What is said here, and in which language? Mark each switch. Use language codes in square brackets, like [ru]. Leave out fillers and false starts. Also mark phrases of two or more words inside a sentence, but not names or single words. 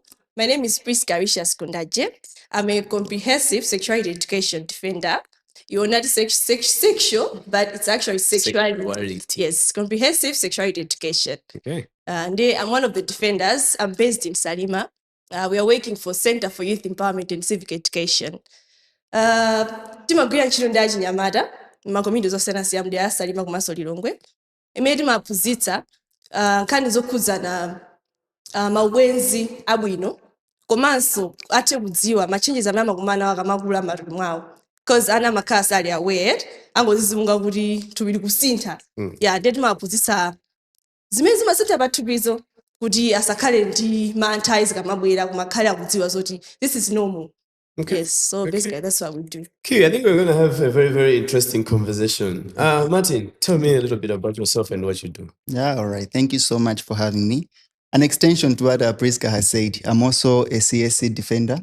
[en] My name is Priska Kundaje. I'm a comprehensive sexuality education defender. You're not sexual, but it's actually sexuality. Yes, comprehensive sexuality education. Okay. And I'm one of the defenders. I'm based in Salima. We are working for Center for Youth Empowerment and Civic Education. [ny] Timagwira ntchito ndi achinyamata m'makomiti zosiyanasiyana ndi Salima komanso Lilongwe. Imene timaphunzitsa nkhani zokhudzana maubwenzi abwino komanso athe kudziwa machenjez amene amakumana nawo akamakula m'matupi mwawo, because ana amakhala sali aware angozizimunga kuti thupi likusintha. Ndiye timaphunzitsa zimene zimasintha pathupizo kuti asakhale ndi mantha zikamabwera, koma akhale akudziwa zoti [en] this is normal. Okay. Yes, so basically that's what we do. Okay, I think we're going to have a very interesting conversation. Martin, tell me a little bit about yourself and what you do. Yeah, all right. Thank you so much for having me. An extension to what Priska has said, I'm also a CSE defender.